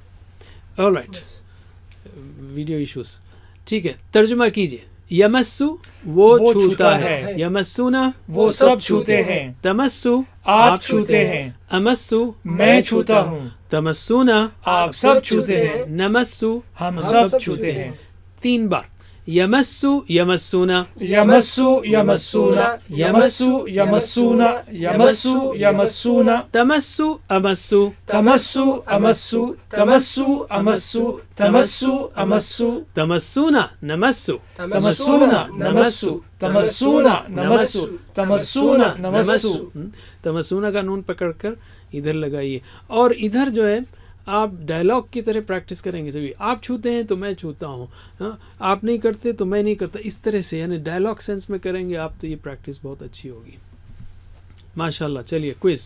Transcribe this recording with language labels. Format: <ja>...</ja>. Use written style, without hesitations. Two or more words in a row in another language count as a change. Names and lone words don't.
<en>all right. video issues.</en> <ur>ٹھیک ہے. ترجمہ کیجئے. یمسو وہ چھوتا ہے، یمسونا وہ سب چھوتے ہیں، تمسو آپ چھوتے ہیں، امسو میں چھوتا ہوں، تمسونا آپ سب چھوتے ہیں، نمسو ہم سب چھوتے ہیں. 3 بار.</ur> <ar>یمسو یمسونا، یمسو یمسونا، یمسو یمسونا، یمسو یمسونا، تمسو امسو، تمسو امسو، تمسو امسو، تمسو امسو، تمسونا نمسو، تمسونا نمسو، تمسونا نمسو، تمسونا نمسو.</ar> <ur>تمسونا کا نون پکڑ کر ادھر لگائیے. اور ادھر جو ہے آپ ڈائلاگ کی طرح پریکٹس کریں گے. سبھی آپ چھوتے ہیں تو میں چھوتا ہوں، آپ نہیں کرتے تو میں نہیں کرتا. اس طرح سے یعنی</ur> <en>dialogue sense</en> <ur>میں کریں گے آپ تو یہ پریکٹس بہت اچھی ہوگی. ماشاءاللہ. چلیے کوئز.</ur>